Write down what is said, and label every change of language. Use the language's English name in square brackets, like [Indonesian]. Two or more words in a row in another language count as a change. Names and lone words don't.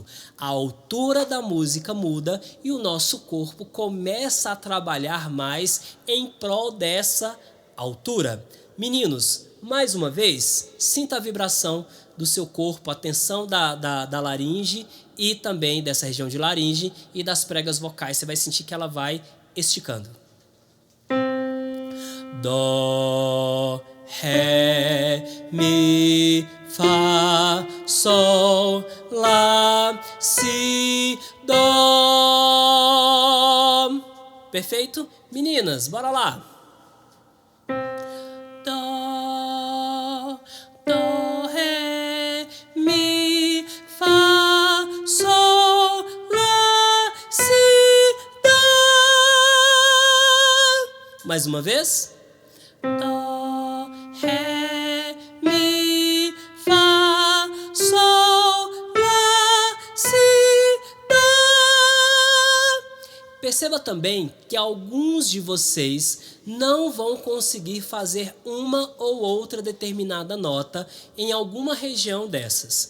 [Portuguese] A altura da música muda e o nosso corpo começa a trabalhar mais em prol dessa altura. Meninos, mais uma vez, sinta a vibração do seu corpo, a tensão da laringe e também dessa região de laringe e das pregas vocais. Você vai sentir que ela vai esticando. Dó, ré, mi, fá, sol, lá, si, dó. Perfeito? Meninas, bora lá. Dó, dó, ré, mi, fá, sol, lá, si, dó. Mais uma vez. Dó, ré, mi, fá, sol, lá, si, dó. Perceba também que alguns de vocês não vão conseguir fazer uma ou outra determinada nota em alguma região dessas.